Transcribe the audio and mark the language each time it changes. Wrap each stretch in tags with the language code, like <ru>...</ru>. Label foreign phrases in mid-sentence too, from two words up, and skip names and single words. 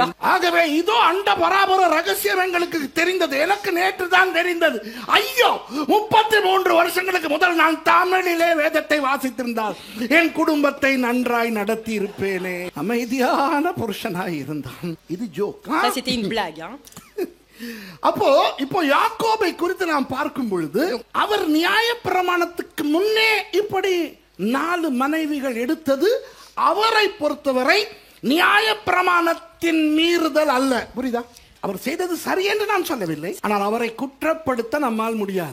<ta>ஆகவே இதோ அண்ட பராபர ரகசியம் எங்களுக்கு தெரிந்தது. எனக்கு நேற்று தான் தெரிந்தது. ஐயோ, 33 வருஷங்களுக்கு முதல் நான் தமிழிலே வேதத்தை வாசித்திருந்தால் என் குடும்பத்தை நன்றாய் நடத்தி இருப்பேனே. அமைதியான புருஷனாய் இருந்தான். இது ஜோக்.</ta> <fr>Ça c'était une blague, hein.</fr> <ta>அப்போ இப்போ யாக்கோபை குறித்து நாம் பார்க்கும் பொழுது அவர் நியாயப்பிரமாணத்துக்கு முன்னே இப்படி 4 மனைவிகள் எடுத்தது அவரை பொறுத்தவரை நியாயப்பிரமாணத்தின் மீறுதல் அல்ல. புரியுதா? அவர் செய்தது சரி என்று நான் சொல்லவில்லை, ஆனால் அவரை குற்றப்படுத்த நம்மால் முடியாது.</ta>